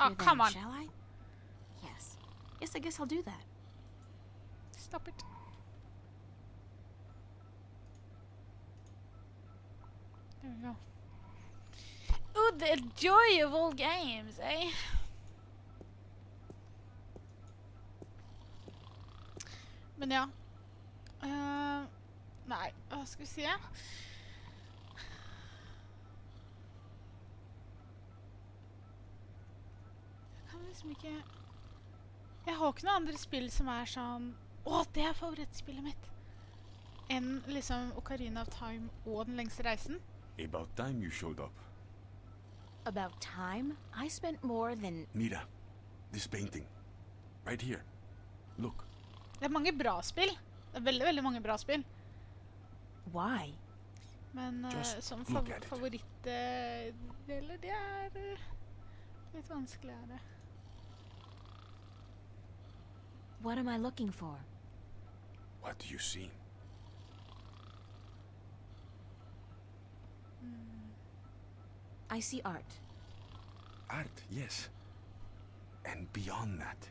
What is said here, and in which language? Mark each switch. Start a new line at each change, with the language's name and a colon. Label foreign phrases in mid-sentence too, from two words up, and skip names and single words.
English: here come then, on. shall I? Yes. Yes, I guess I'll do that. Stop it. There we go. Oh, the joy of all games, eh?
Norwegian: Men ja. Nei, hva skal vi si? Jeg kan liksom ikke... Jeg har ikke noen andre spill som sånn... det favorittspillet mitt! Enn liksom Ocarina of Time og Den lengste reisen.
English: About time you showed up. About time? I spent more than... Mira, this painting. Right here. Look.
Norwegian: Det mange bra spill. Det veldig, veldig mange bra spill.
English: Why?
Norwegian: Men som favorittdeler, det litt vanskeligere.
English: What am I looking for? What do you see? I see art. Art, yes. And beyond that.